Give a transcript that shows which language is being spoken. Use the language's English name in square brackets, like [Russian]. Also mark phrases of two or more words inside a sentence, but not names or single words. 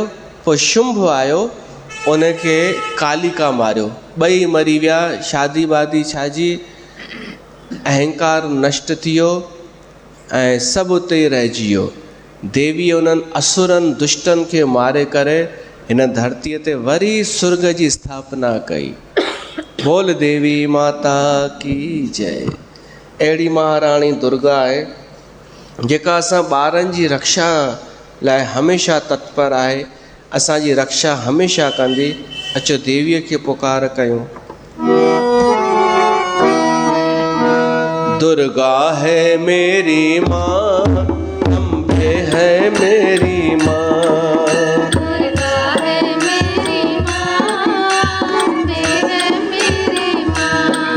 [Sindhi] पोइ शुंभ आयो, उनखे कालिका मारियो। ॿई मरी विया। शादी वादी छाजी, अहंकार नष्ट थी वियो ऐं सभु उते ई रहिजी वियो। देवीअ उन्हनि असुरनि दुष्टनि खे मारे करे हिन धरतीअ ते वरी सुर्ग जी स्थापना कई। [Hindi] बोल देवी माता की जय। [Sindhi] अहिड़ी महाराणी दुर्गा आहे जेका असां ॿारनि जी रक्षा लाइ हमेशह तत्पर आहे, असांजी रक्षा हमेशह कंदी। अचो देवीअ खे पुकार कयूं। [Hindi] दुर्गा है मेरी माँ, अम्बे है मेरी माँ, दुर्गा है मेरी माँ, अम्बे है मेरी माँ।